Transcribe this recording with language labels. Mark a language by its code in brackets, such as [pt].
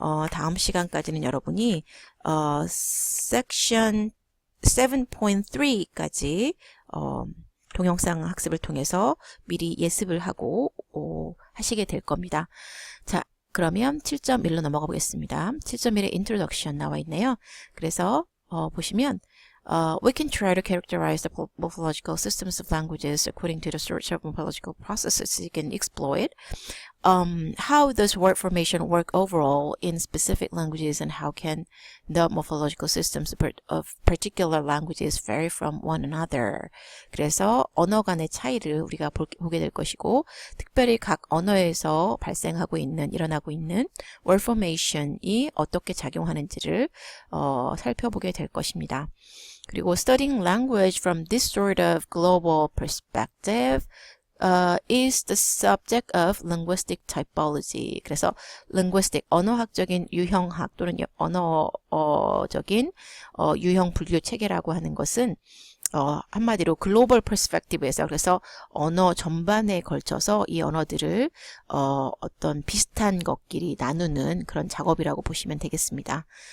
[ko] 다음 시간까지는 여러분이 섹션 7.3까지 동영상 학습을 통해서 미리 예습을 하고 하시게 될 겁니다. 자, 그러면 7.1로 넘어가 보겠습니다. 7.1의 introduction 나와 있네요. 그래서 보시면 [en] we can try to characterize the morphological systems of languages according to the sorts of morphological processes you can exploit. How does word formation work overall in specific languages and how can the morphological systems of particular languages vary from one another? [ko] 그래서 언어 간의 차이를 우리가 보게 될 것이고 특별히 각 언어에서 일어나고 있는 word formation이 어떻게 작용하는지를 살펴보게 될 것입니다. 그리고 [en] studying language from this sort of global perspective is the subject of linguistic typology. [ko] 그래서 linguistic, 언어학적인 유형학 또는 언어적인 유형 분류 체계라고 하는 것은 한마디로 글로벌 퍼스펙티브에서 그래서 언어 전반에 걸쳐서 이 언어들을 어떤 비슷한 것끼리 나누는 그런 작업이라고 보시면 되겠습니다.